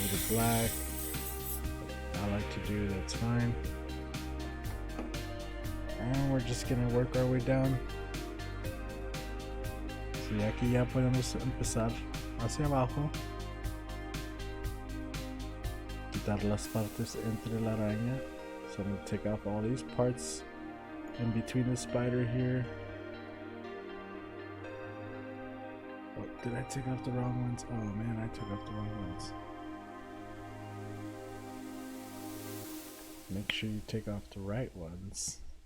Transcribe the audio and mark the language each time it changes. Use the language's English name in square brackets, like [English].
[English] black. I like to do, that's fine. And we're just gonna work our way down. [Spanish] Sí, aquí ya podemos empezar hacia abajo. Quitar las partes entre la araña. [English] So I'm gonna take off all these parts in between the spider here. Oh, did I take off the wrong ones? Oh man, I took off the wrong ones. Make sure you take off the right ones.